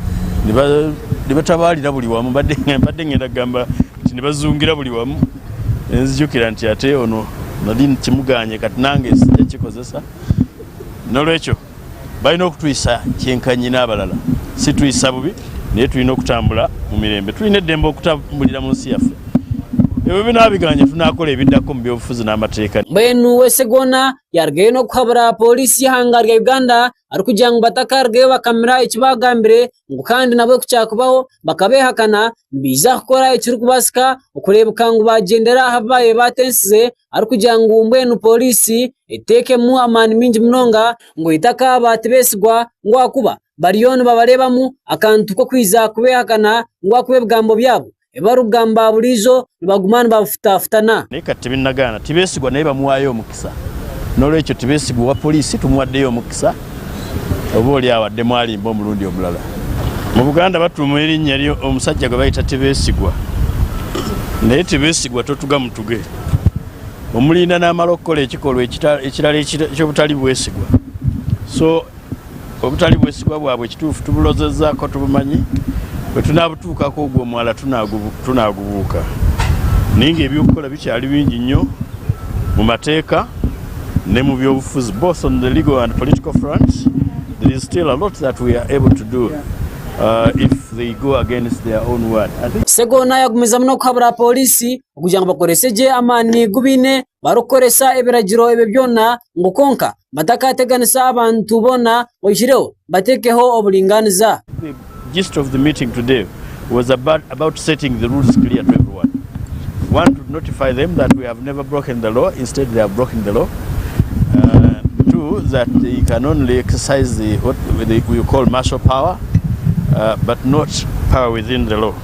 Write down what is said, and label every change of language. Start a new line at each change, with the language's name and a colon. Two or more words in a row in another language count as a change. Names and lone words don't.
Ganda: ne batabaalira buli wamu badde ngenda gamba nti ne bazungira buli wamu nzijukira nti ate ono nali kimuganye kati nange sijja kikozesa n'olwekyo balina okutuyisa kyenkanyi n'abalala si tuyisa bubi naye tulina okutambula mu mirembe tulina eddembe okutambulira mu nsi yaffe ebyo binaabiganye tunaakola ebiddako mu byobufuzi n'amateeka.
Nyankole: Mbwenu Segona yargayo n'okuhabura polisi y'ihanga rya Uganda arikugira ngu batakargayo bakamira ekibagambire ngu kandi nabwe kukyakubaho bakabehakana biza kukora ekiri kubasika okurebuka ngu bagendera habaye batensize arikugira ngu mbwenu polisi etekemu amani mingi munonga ngo itaka batebesigwa ngo akuba bariyoni babarebamu akantu ko kwiza kubehakana ngo akube bigambo byabo ebarugamba bulizo bagumana bafutafutana
Ganda: naye kati binnagaana tibeesigwa naye bamuwaayo omukisa n'olwekyo tibeesigwa wa polisi tumuwaddeyo omukisa oba oli awadde mwalimba omulundi omulala. Mu Buganda batuuma erinnya lyo omusajja gwe bayita tibeesigwa naye tibeesigwa totuga mutuge omulinda n'amala okukola ekikolwa ekirala ekyobutali bwesigwa so obutali bwesigwa bwabwe ekituufu tubulozezzaako tubumanyi bwe tunaabutuukako ogwo omwala tunaagubuuka naye ng'ebyokukola bikyali bingi nnyo mu mateeka ne mu byobufuzi
English: both on the legal and political fronts. There is still a lot that we are able to do if they go against their own word.
Nyankole: Segona yagumiza muno kuhabura polisi okugira ngo bakoreseje amani gubine barukoresa ebiragiro ebyo byonna ngo konka batakateganisa abantu bona oyishireho batekeho obulinganiza.
English: The gist of the meeting today was about setting the rules clear to everyone. One, to notify them that we have never broken the law, instead they have broken the law. Two, that they can only exercise what we call martial power, but not power within the law.